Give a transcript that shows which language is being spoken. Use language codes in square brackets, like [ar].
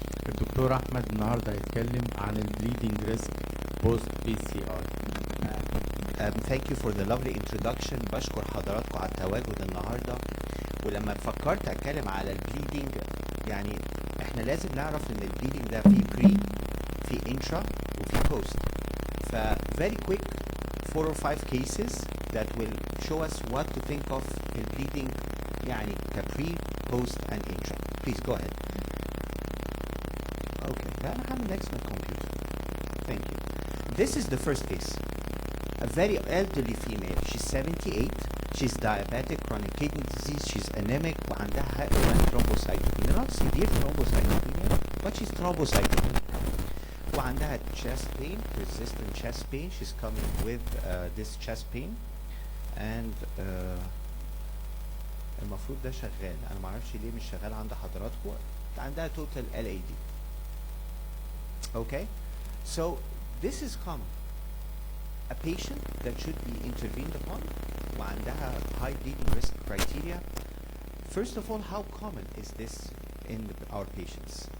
[ar] الدكتور احمد النهارده هيتكلم عن البليدنج ريسك بوست PCR. [en] Thank you for the lovely introduction. [ar] بشكر حضراتكم على التواجد النهارده. ولما فكرت اتكلم على البليدنج، يعني احنا لازم نعرف ان البليدنج ده في بري، في انترا، وفي بوست. [en] ف very quick 4 or 5 cases that will show us what to think of the bleeding, يعني pre, post and intra. Please go ahead. [ar] Okay, أنا هعمل next من computer. [en] Thank you. This is the first case. A very elderly female. She's 78. She's diabetic, chronic kidney disease. She's anemic. [ar] وعندها thrombocytopenia. [en] Not severe thrombocytopenia, but she's thrombocytopenia. [ar] وعندها [en] chest pain, persistent chest pain. She's coming with this chest pain, and [ar] المفروض ده شغال. أنا معرفش ليه مش شغال عند حضراتكم. عندها [en] total LAD. Okay, so this is common. A patient that should be intervened upon [ar] وعندها [en] high bleeding risk criteria. First of all, how common is this in our patients?